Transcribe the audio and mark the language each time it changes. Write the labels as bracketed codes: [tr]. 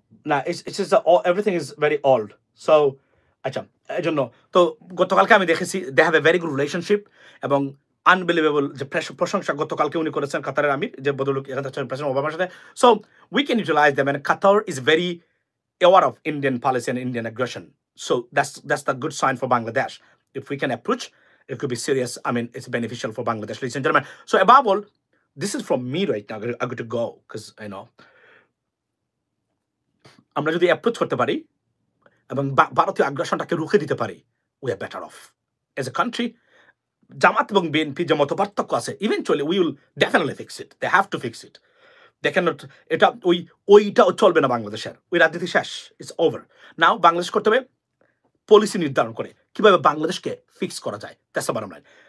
[en] না, everything is very old. So [bn] আচ্ছা, এই জন্য তো গতকালকে আমি দেখেছি [en] they have a very good relationship, এবং [bn] আনবিলিভেবল যে প্রশংসা গতকালকে উনি করেছেন কাতারের আমির যে বদলুক এখানে প্রেসিডেন্ট ওবামার সাথে। [en] So we can utilise them, and Qatar is very aware of Indian policy and Indian aggression. So that's the good sign for Bangladesh. If we can approach, it could be serious. I mean, it's beneficial for Bangladesh, ladies and gentlemen. So above all, this is from me right now. I'm going to go because [bn] আমরা যদি approach করতে পারি এবং ভারতীয় আগ্রাসনটাকে রুখে দিতে পারি, [en] we are better off as a country. [bn] জামাত এবং বিএনপি যে মত পার্থক্য আছে, [en] Eventually we will definitely fix it. They have to fix it. They can not, [bn] এটা ওইটাও চলবে না বাংলাদেশের, ওই রাজনীতি শেষ, [en] It's over. [bn] নাও বাংলাদেশ করতে হবে পলিসি নির্ধারণ করে কিভাবে বাংলাদেশকে ফিক্স করা যায়। [en] That's the bottom line.